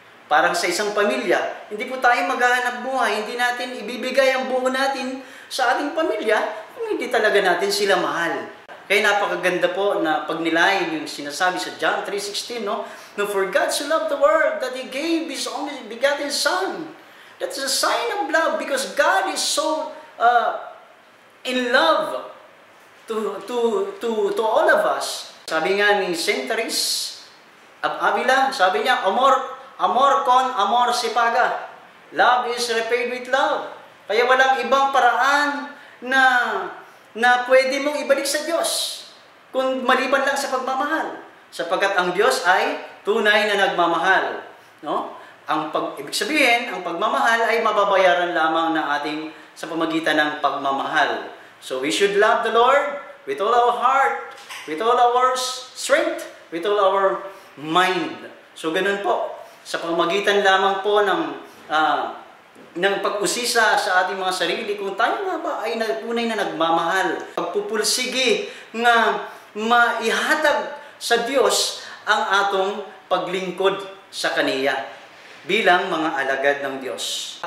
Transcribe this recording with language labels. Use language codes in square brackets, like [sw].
[tl] Parang sa isang pamilya, hindi po tayo maghahanap buhay, hindi natin ibibigay ang buo natin sa ating pamilya kung hindi talaga natin sila mahal. Kaya napakaganda po na pagnilayan yung sinasabi sa John 3:16, no? [en] No, for God so loved the world that He gave His only begotten Son. That's a sign of love because God is so in love to all of us. [tl] Sabi nga ni Saint Teresa of Avila, sabi niya, [es] amor con amor se paga. [en] Love is repaid with love. [tl] Kaya walang ibang paraan na pwede mong ibalik sa Diyos kung maliban lang sa pagmamahal. Sapagkat ang Diyos ay tunay na nagmamahal. No? Ibig sabihin, ang pagmamahal ay mababayaran lamang na ating sa pamagitan ng pagmamahal. [en] So we should love the Lord with all our heart, with all our strength, with all our mind. [tl] So ganun po, sa pamagitan lamang po ng pag-usisa sa ating mga sarili, kung tayo nga ba ay tunay na nagmamahal, [ceb] pagpupulsigi nga maihatag sa Diyos ang atong paglingkod sa Kaniya [tl] bilang mga alagad ng Diyos.